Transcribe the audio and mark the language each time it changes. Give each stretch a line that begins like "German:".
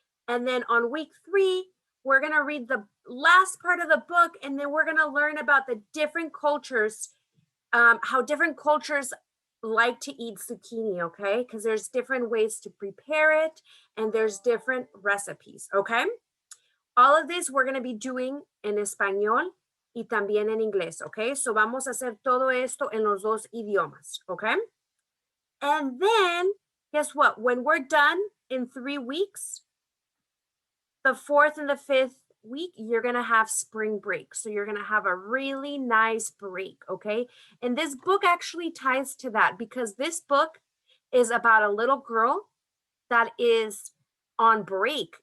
English: And then on week 3, we're going to read the last part of the book, and then we're going to learn about the different cultures, how different cultures like to eat zucchini, okay? Because there's different ways to prepare it, and there's different recipes, okay? All of this we're going to be doing
Spanish: en español y también en inglés,
English: okay?
Spanish: So vamos a hacer todo esto en los dos idiomas, okay?
English: And then, guess what? When we're done in 3 weeks, the 4th and the 5th week, you're going to have spring break. So you're going to have a really nice break, okay? And this book actually ties to that because this book is about a little girl that is on break.